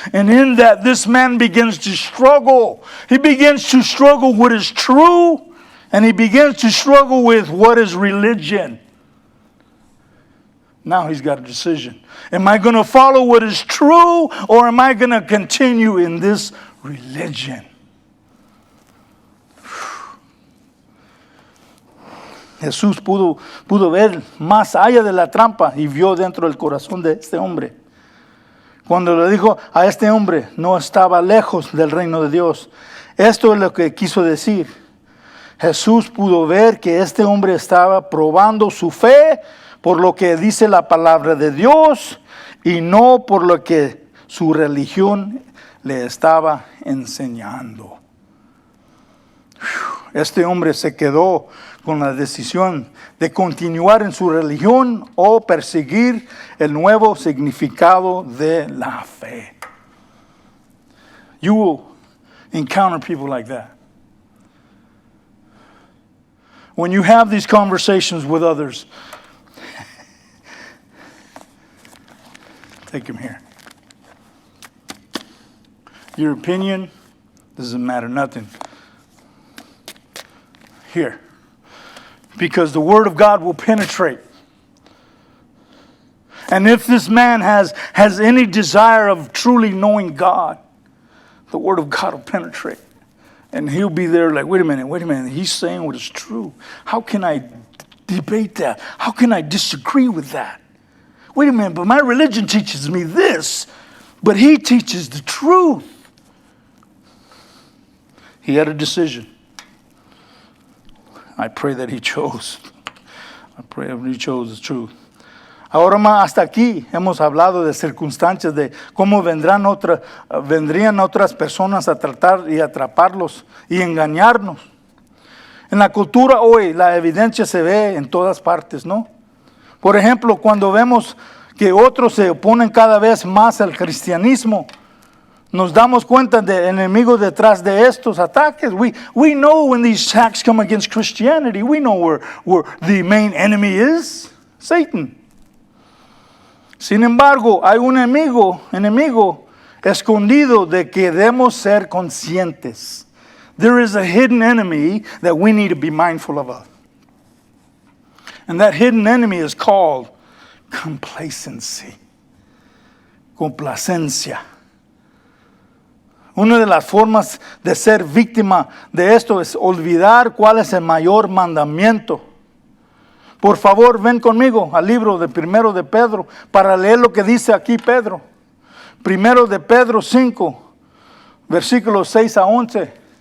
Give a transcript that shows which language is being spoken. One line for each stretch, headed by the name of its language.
English: And in that, this man begins to struggle. He begins to struggle with what is true, and he begins to struggle with what is religion. Now he's got a decision. Am I going to follow what is true, or am I going to continue in this religion?
Spanish: Jesús pudo ver más allá de la trampa y vio dentro del corazón de este hombre. Cuando le dijo a este hombre, no estaba lejos del reino de Dios. Esto es lo que quiso decir. Jesús pudo ver que este hombre estaba probando su fe por lo que dice la palabra de Dios y no por lo que su religión le estaba enseñando. Este hombre se quedó con la decisión de continuar en su religión o perseguir el nuevo significado de la fe.
English: You will encounter people like that. When you have these conversations with others, take him here. Your opinion doesn't matter nothing. Here. Because the Word of God will penetrate. And if this man has any desire of truly knowing God, the Word of God will penetrate. And he'll be there like, wait a minute. He's saying what is true. How can I debate that? How can I disagree with that? Wait a minute, but my religion teaches me this, but he teaches the truth. He had a decision. I pray that he chose. I pray that he chose the truth.
Spanish: Ahora más, hasta aquí hemos hablado de circunstancias, de cómo vendrían otras personas a tratar y atraparlos y engañarnos. En la cultura hoy la evidencia se ve en todas partes, ¿no? Por ejemplo, cuando vemos que otros se oponen cada vez más al cristianismo, nos damos cuenta de enemigos detrás de estos ataques.
English: We know when these attacks come against Christianity, we know where the main enemy is, Satan.
Spanish: Sin embargo, hay un enemigo escondido de que debemos ser conscientes.
English: There is a hidden enemy that we need to be mindful of. And that hidden enemy is called complacency.
Spanish: Complacencia. Una de las formas de ser víctima de esto es olvidar cuál es el mayor mandamiento. Por favor, ven conmigo al libro de Primero de Pedro para leer lo que dice aquí Pedro. Primero de Pedro 5, versículos 6 a 11.